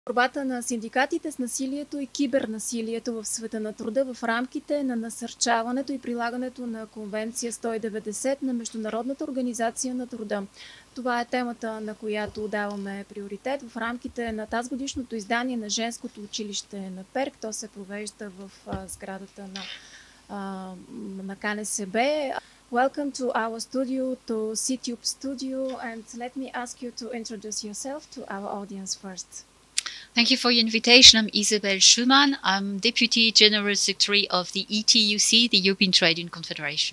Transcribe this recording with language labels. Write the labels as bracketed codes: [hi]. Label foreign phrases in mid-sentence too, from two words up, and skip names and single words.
[bg] Борбата на синдикатите с насилието и кибернасилието в света на труда в рамките на насърчаването и прилагането на Конвенция 190 на Международната организация на труда. Това е темата, на която даваме приоритет в рамките на тазгодишното издание на женското училище на Перк. То се провежда в сградата на КНСБ. [en] Welcome to our studio, to CTube Studio, and let me ask you to introduce yourself to our audience first. Thank you for your invitation. I'm Isabel Šьomан. I'm Deputy General Secretary of the ETUC, the European Trade Union Confederation.